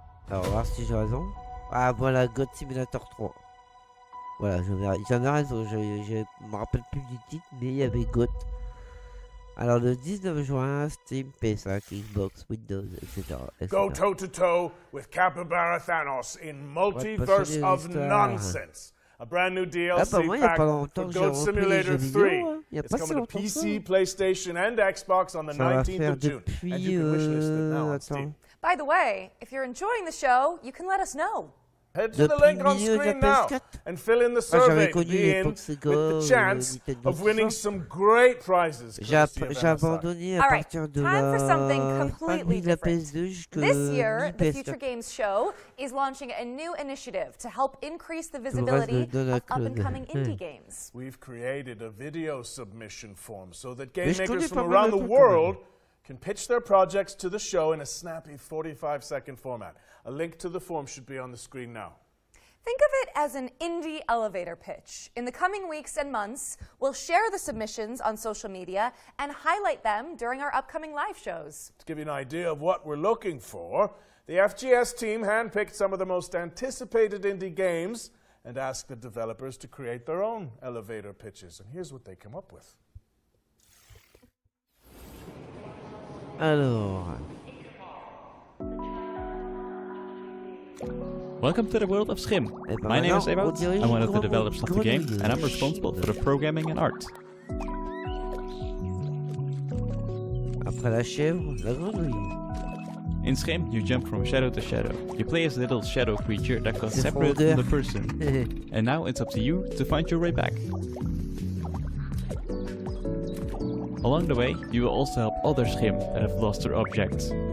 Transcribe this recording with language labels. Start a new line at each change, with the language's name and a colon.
French: Alors, on va voir si j'ai raison. Ah, voilà, God Simulator 3. Voilà, j'en ai raison. Je me rappelle plus du titre, mais il y avait God. Alors, le 19 juin, Steam, PS5, Xbox, Windows, etc.
English: Go toe-to-toe with Capybara Thanos in Multiverse of Nonsense. A brand new DLC pack for Goat Simulator 3. It's coming to PC, PlayStation, and Xbox on the 19th of June. And you can wishlist it now on Steam. By the way, if you're enjoying the show, you can let us know. Head to the link on screen now and fill in the survey to be in with the chance of winning some great prizes.
French: J'ai abandonné à partir de la fin de la PS2 jusqu'à
English: This year, the Future
French: PS4.
English: Games Show is launching a new initiative to help increase the visibility of up-and-coming indie games. We've created a video submission form so that game makers from around the world can pitch their projects to the show in a snappy 45-second format. A link to the form should be on the screen now. Think of it as an indie elevator pitch. In the coming weeks and months, we'll share the submissions on social media and highlight them during our upcoming live shows. To give you an idea of what we're looking for, the FGS team handpicked some of the most anticipated indie games and asked the developers to create their own elevator pitches. And here's what they come up with.
French: Alors...
English: Welcome to the world of Schim. My name is Ewout, I'm one of the developers of the game, and I'm responsible for the programming and art.
French: Après la chèvre, la grenouille.
English: In Schim, you jump from shadow to shadow. You play as a little shadow creature that goes separate from the person. And now it's up to you to find your way back. Along the way, you will also help other Schim that have lost their objects.